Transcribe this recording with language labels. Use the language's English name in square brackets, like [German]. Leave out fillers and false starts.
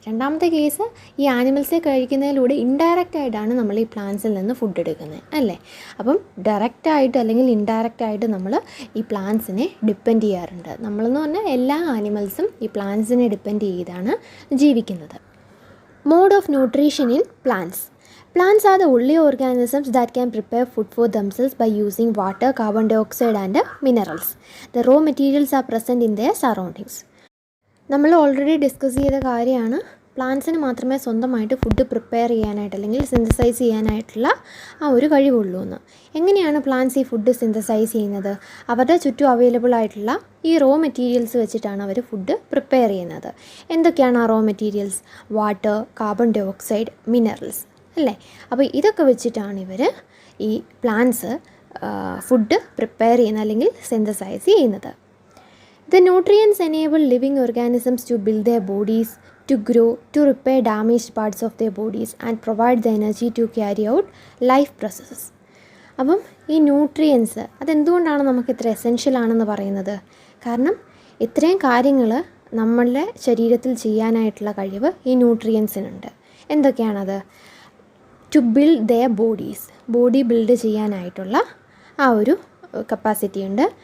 [Malayalam] രണ്ടാമത്തെ കേസ് ഈ ആനിമൽസെ കഴിക്കുന്നതിലൂടെ ഇൻഡയറക്റ്റായിട്ടാണ് നമ്മൾ ഈ പ്ലാന്റ്സിൽ നിന്ന് ഫുഡ് എടുക്കുന്നത് അല്ലേ. അപ്പം ഡയറക്റ്റായിട്ട് അല്ലെങ്കിൽ ഇൻഡയറക്റ്റായിട്ട് നമ്മൾ ഈ പ്ലാന്റ്സിനെ ഡിപ്പെൻഡ് ചെയ്യാറുണ്ട്. നമ്മളെന്ന് പറഞ്ഞാൽ എല്ലാ ആനിമൽസും ഈ പ്ലാന്റ്സിനെ ഡിപ്പെൻഡ് ചെയ്താണ് ജീവിക്കുന്നത്. [English] Mode of nutrition in plants. Plants are the only organisms that can prepare food for themselves by using water, carbon dioxide and minerals. The raw materials are present in their surroundings. [Malayalam] നമ്മൾ already discuss ചെയ്ത കാര്യമാണ് പ്ലാന്റ്സിന് മാത്രമേ സ്വന്തമായിട്ട് food prepare ചെയ്യാനായിട്ട് അല്ലെങ്കിൽ synthesise ചെയ്യാനായിട്ടുള്ള ആ ഒരു കഴിവുള്ളൂ എന്ന്. എങ്ങനെയാണ് പ്ലാന്റ്സ് ഈ ഫുഡ് സിന്തസൈസ് ചെയ്യുന്നത്? അവരുടെ ചുറ്റും അവൈലബിൾ ആയിട്ടുള്ള ഈ റോ മെറ്റീരിയൽസ് വെച്ചിട്ടാണ് അവർ ഫുഡ് പ്രിപ്പയർ ചെയ്യുന്നത്. എന്തൊക്കെയാണ് ആ raw materials? Water, carbon dioxide, minerals അല്ലേ. അപ്പോൾ ഇതൊക്കെ വെച്ചിട്ടാണ് ഇവർ ഈ പ്ലാന്റ്സ് ഫുഡ് പ്രിപ്പയർ ചെയ്യുന്നത് അല്ലെങ്കിൽ സിന്തസൈസ് ചെയ്യുന്നത്. [English] The nutrients enable living organisms to build their bodies, to grow, to repair damaged parts of their bodies and provide the energy to carry out life processes. [Malayalam] അപ്പം ഈ nutrients അതെന്തുകൊണ്ടാണ് നമുക്ക് ഇത്ര essential ആണെന്ന് പറയുന്നത്? കാരണം ഇത്രയും കാര്യങ്ങൾ നമ്മളുടെ ശരീരത്തിൽ ചെയ്യാനായിട്ടുള്ള കഴിവ് ഈ ന്യൂട്രിയൻസിനുണ്ട്. എന്തൊക്കെയാണത്? [English] to build their bodies, [Malayalam] body build ചെയ്യാനായിട്ടുള്ള ആ ഒരു കപ്പാസിറ്റി ഉണ്ട്.